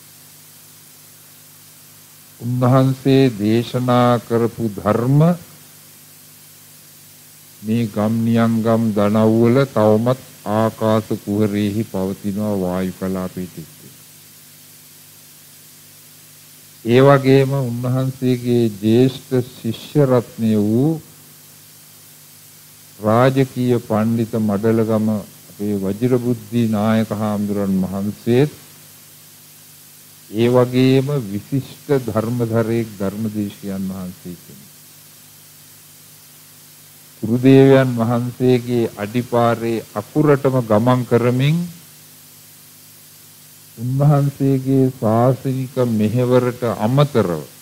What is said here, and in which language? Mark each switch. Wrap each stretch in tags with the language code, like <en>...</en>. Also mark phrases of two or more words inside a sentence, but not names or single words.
<si>උන්වහන්සේ දේශනා කරපු ධර්ම මේ ගම් නියංගම් දනව්වල තවමත් ආකාශ කුහරෙහි පවතිනවා වායු කලාපයේ. ඒ වගේම උන්වහන්සේගේ ජේෂ්ඨ ශිෂ්‍ය රත්නය වූ රාජකීය පණ්ඩිත මඩලගම අපේ වජිරබුද්ධි නායක හාමුදුරන් වහන්සේත් ඒ වගේම විශිෂ්ට ධර්මධරයෙක් ධර්මදේශිකයන් වහන්සේ කෙනෙක්. ගුරුදේවයන් වහන්සේගේ අඩිපාරේ අකුරටම ගමන් කරමින් උන්වහන්සේගේ ශාසනික මෙහෙවරට අමතරව</si>